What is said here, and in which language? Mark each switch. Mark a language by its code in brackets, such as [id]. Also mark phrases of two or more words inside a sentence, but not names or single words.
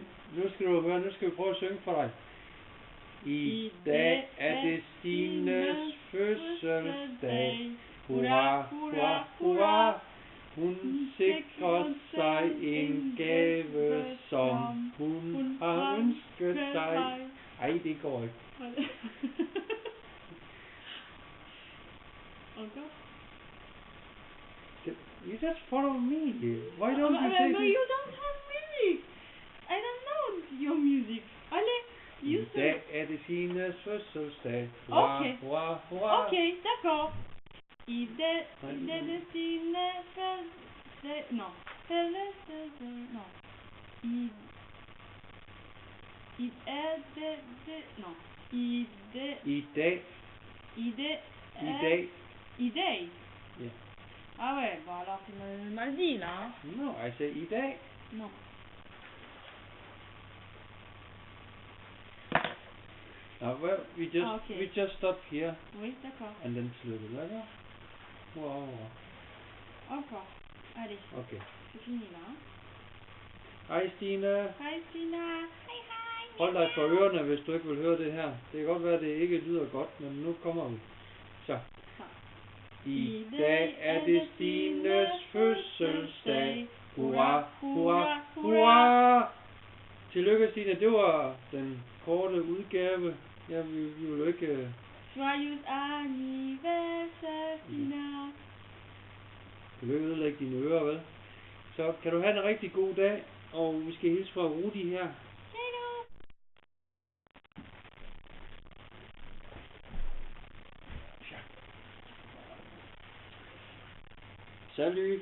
[da] Nu skal du høre, nu skal vi prøve at synge for dig. I dag er det Stines fødselsdag. Hurra, hurra, hurra. Hun sikrer sig en gave, som hun har ønsket sig. Ej, det går ikke. Okay. [en] You just follow me. Why don't you say No, you don't have music. I don't know your music. [da] I dag er det Stines fødselsdag. Hurra, Okay. hurra, hurra. [fr] Okay, d'accord. [da] I dag er det Stines fødselsdag. [en] No. No. [da] I er det. [en] No. [da] I dag. [en] Yeah. [fr] Ah ouais, bon alors c'est mal dit là. Hein? [en] No, I say [da] i dag. [fr] Non. [en] Well, we just stop here. [fr] Oui, d'accord. [en] And then tillykke, [fr] d'accord? Wow. Encore. Allez. Okay. C'est fini là. Hein? [da] Hej Stine. Hej Stina. Hej hej. Hold dig for ørerne, hvis du ikke vil høre det her. Det kan godt være, at det ikke lyder godt, men nu kommer vi. Så. I dag er det Stines fødselsdag. Hurra, hurra, hurra. Tillykke Stine, det var den korte udgave. Ja, vi vil jo ikke... [fr] Joyeux anniversaire, Stina. [da] Du vil ikke ødelægge dine ører, vel? Så kan du have en rigtig god dag, og vi skal hilse fra Rudi her. [en] Hello. [fr] Salut.